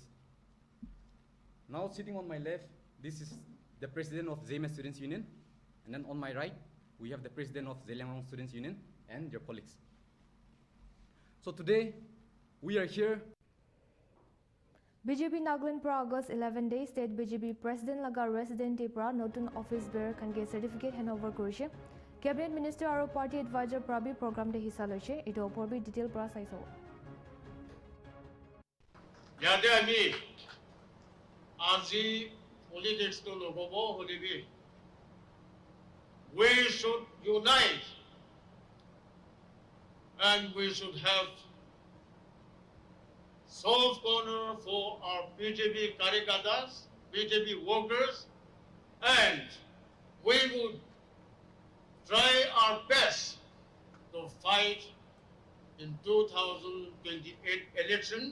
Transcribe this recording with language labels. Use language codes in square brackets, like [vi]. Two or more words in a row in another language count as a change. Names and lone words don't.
[en] Now sitting on my left, this is the president of ZMS Students Union, and then on my right, we have the president of Zeliangrong Students Union and their colleagues. So today, we are here. [nag] BJP Nagaland pra August 11 day [en] State BJP President [nag] laga resident pra notun [en] office bearer [nag] kange [en] certificate handover [nag] korise. [en] Cabinet Minister [nag] aro [en] party advisor [nag] pra bi program de hissa loise. Eto opor bi detail pra saiso. Yade ami aji politics to logobo holibi. [en] We should unite and we should have soft corner for our BJP karyakartas, BJP workers, and we would try our best to fight in 2028 election.